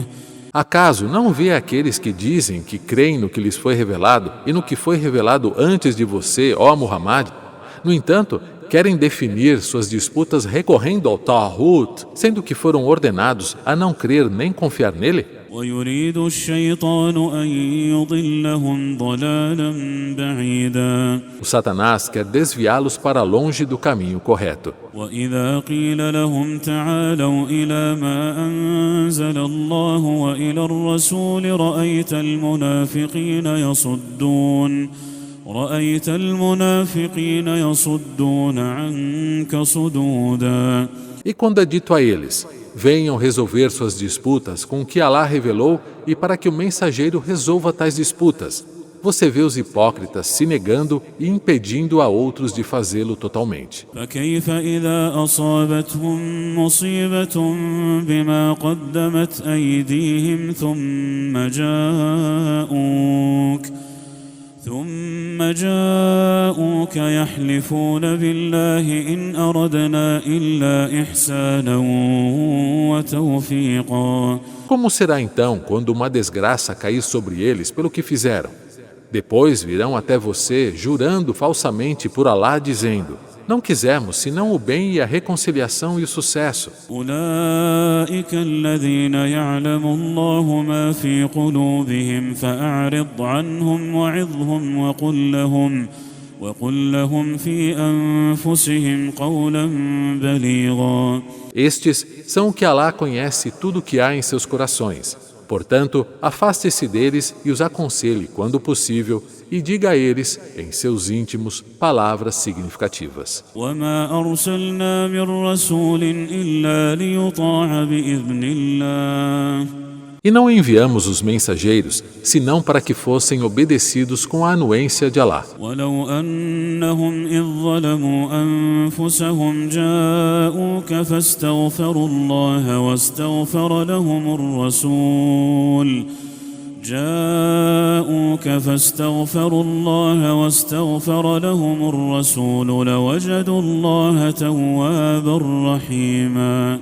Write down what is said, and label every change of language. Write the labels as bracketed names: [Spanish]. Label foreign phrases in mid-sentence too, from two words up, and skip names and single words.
[Portuguese] Acaso não vê aqueles que dizem que creem no que lhes foi revelado e no que foi revelado antes de você, ó Muhammad? No entanto, querem definir suas disputas recorrendo ao Ta'hut, sendo que foram ordenados a não crer nem confiar nele? [Arabic] ويريد الشيطان أن يضلهم ضلالا بعيدا. [Portuguese] O Satanás quer desviá-los para longe do caminho correto. [Arabic] وإذا قيل لهم تعالوا إلى ما أنزل الله وإلى الرسول رأيت المنافقين يصدون عنك صدودا. [Portuguese] E quando é dito a eles, venham resolver suas disputas com o que Alá revelou e para que o mensageiro resolva tais disputas, você vê os hipócritas se negando e impedindo a outros de fazê-lo totalmente. [Arabic] فكيف إذا أصابتهم مصيبة بما قدمت أيديهم ثم جاءوك يحلفون بالله إن أردنا إلا إحسانا وتوفيقا. [Portuguese] Como será então quando uma desgraça cair sobre eles pelo que fizeram? Depois virão até você jurando falsamente por Alá, dizendo: não quisemos senão o bem e a reconciliação e o sucesso. [Arabic] أولئك الذين يعلم الله ما في قلوبهم فأعرض عنهم وعظهم وقل لهم في أنفسهم قولا بليغا. [Portuguese] Estes são o que Alá conhece tudo o que há em seus corações. Portanto, afaste-se deles e os aconselhe quando possível e diga a eles, em seus íntimos, palavras significativas. [Arabic] وما أرسلنا من رسول إلا ليطاع بإذن الله. [Portuguese] E não enviamos os mensageiros, senão para que fossem obedecidos com a anuência de Alá. [Arabic] ولو أنهم إذ ظلموا أنفسهم جاءوك فاستغفروا الله واستغفر لهم الرسول جاءوك فاستغفروا الله واستغفر لهم الرسول لوجدوا الله توابا رحيما.